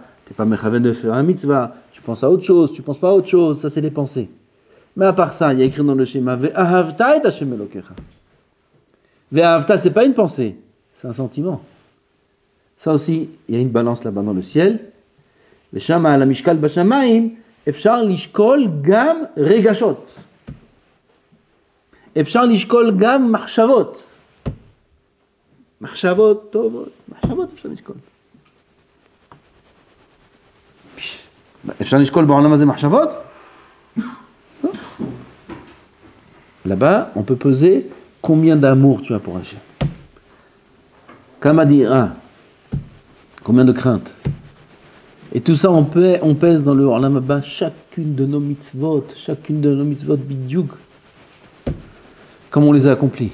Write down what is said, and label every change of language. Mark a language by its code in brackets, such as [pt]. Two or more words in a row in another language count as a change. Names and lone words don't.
[fr] Tu n'es pas mechaven de faire la mitzvah. Tu penses à autre chose, tu ne penses pas à autre chose. Ça, c'est les pensées. Mais à part ça, il y a écrit dans le schéma [he] ואהבת את השם אלוקיך. [fr] Ve'ahavta, ce n'est pas une pensée, c'est un sentiment. Ça aussi, il y a une balance là-bas dans le ciel. [he] ושמה על משקל בשמים. אפשר לשקול גם רגשות. אפשר לשקול גם מחשבות. מחשבות טובות. מחשבות אפשר לשקול. אפשר לשקול בעולם הזה מחשבות? [fr] Non. Là-bas, on peut peser combien d'amour tu as pour Hachem. [he] כמה יראה. [fr] Combien de crainte. Et tout ça, on pèse dans le [he] עולם הבא [fr] chacune de nos mitzvot bidyouk, comme on les a accomplis.